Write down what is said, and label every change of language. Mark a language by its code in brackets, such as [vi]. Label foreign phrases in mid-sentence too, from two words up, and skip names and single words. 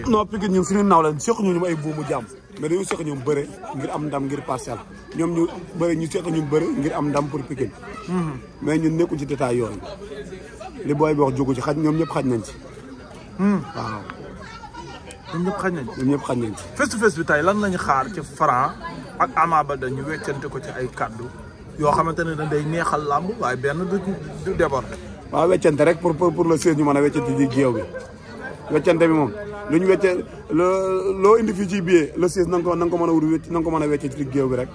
[wo] non Pikine ñun suñu naw leen seq ñu ay buumu jaam mais dañu seq ñoom bëre ngir am ndam ngir Parcelles ñoom ñu bëre ñu seq ñun bëre ngir am ndam pour Pikine mais ñun nekkuñ ci détail yooyu li booy bi wax jógu ci xaj ñoom ñëpp xaj nañ ci waaw ñoom ñëpp xaj nañ ñoom ñëpp xaj nañ ci [en] face to face [wo] bi tey lan lañu xaar ci Franc ak Ama Baldé ñu weccante ko ci ay kaddu yoo xamante ne day neexal làmb waaye benn du déborde. waaw weccante rek [fr] pour le 16 [wo] ñu mën a weccante ci géew bi weccante bi moom lu ñu wecce loo indi fii ci [fr] billet le 16 [wo] na nga ko mën a wut na nga ko mën a wecce ci géew bi rek.